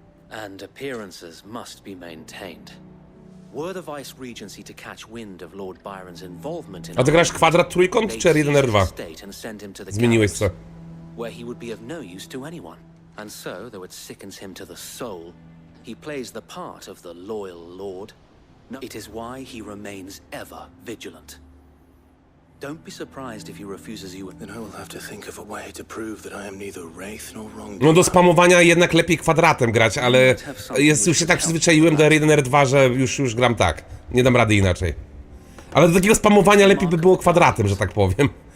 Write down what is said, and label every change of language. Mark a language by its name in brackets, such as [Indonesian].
[English] And appearances must be maintained. Were the Vice Regency to catch wind of Lord Byron's involvement in [Polish] A ty grasz kwadrat trójkąt czy R1, R2? Zmieniłeś co? [English] Where he would be of no use to anyone. And so, though it sickens him to the soul, he plays the part of the loyal lord. No, it is why he remains ever vigilant. Don't be surprised if he refuses you. Then I will have to think of a way to prove that I am neither wraith nor wrongdoer. [Polish] No do spamowania jednak lepiej kwadratem grać, ale już się tak przyzwyczaiłem do R1, R2, że już gram tak. Nie dam rady inaczej. Ale do takiego spamowania lepiej by było kwadratem, że tak powiem.